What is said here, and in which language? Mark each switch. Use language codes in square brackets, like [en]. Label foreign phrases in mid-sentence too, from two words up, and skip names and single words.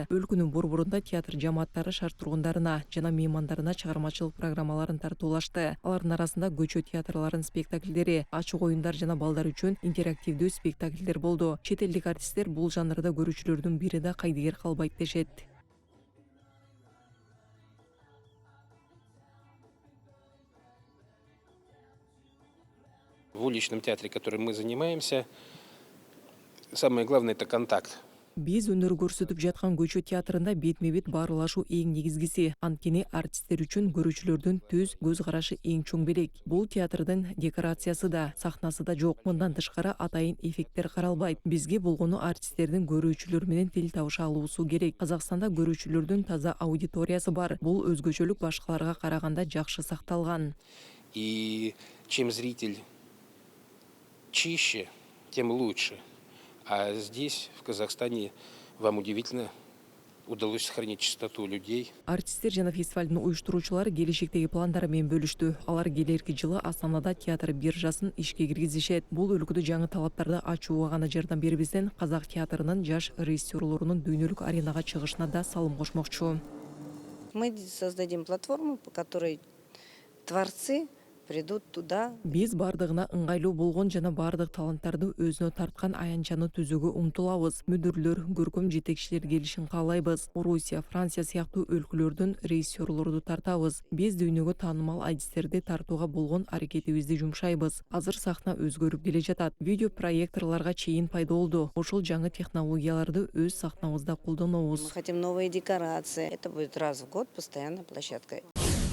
[ky] Өлкөнүн борборунда театр жамааттары шаар тургундарына жана меймандарына чыгармачылык программаларын тартуулашты. Алардын арасында көчө театрларынын спектакльдери, ачык оюндар жана балдар үчүн интерактивдүү спектакльдер болду. Чет элдик артисттер бул жанрда көрүүчүлөрдүн бири да кайдыгер калбайт дешет. [ru] В уличном театре, которым мы занимаемся, самое главное – это контакт. [ky] Биз өнөр көрсөтүп жаткан көчө театрында бетме-бет баарылашуу эң негизгиси. Анткени артисттер үчүн көрүүчүлөрдүн төз көз карашы эң чоң белек. Бул театрдын декорациясы да, сахнасы да жок. Мындан тышкары атайын эффекттер каралбайт. Бизге болгону артисттердин көрүүчүлөр менен тил табыша алуусу керек. Казакстанда көрүүчүлөрдүн таза аудиториясы бар. Бул өзгөчөлүк башкаларга караганда жакшы сакталган. [ru] И чем зритель чище, тем лучше. А здесь, в Казахстане, вам удивительно удалось сохранить чистоту людей. [ky] Артисттер жана фестивалдын уюштуруучулары келечектеги пландары менен бөлүштү. Алар келерки жылы Астанада театр биржасын ишке киргизишет. Бул өлкөдө жаңы талаптарды ачууга гана жардам бербестен казак театрынын жаш режиссерлорунун дүйнөлүк аренага чыгышына да салым кошмокчу. [ru] Мы создадим платформу, по которой творцы придут туда. [ky] Биз бардыгына ыңгайлуу болгон жана бардык таланттарды өзүнө тарткан аянтчаны түзүүгө умтулабыз. Мүдүрлөр, көркөм жетекчилер келишин каалайбыз. Орусия, Франция сыяктуу өлкөлөрдүн режиссерлорду тартабыз. Биз дүйнөгө таанымал артисттерди тартууга болгон аракетибизди жумшайбыз. Азыр сахна өзгөрүп келе жатат. Видео проекторлорго чейин пайда болду. Ошол жаңы технологияларды өз сахнабызда колдонобуз. [ru] Мы хотим новые декорации. Это будет раз в год постоянно площадка.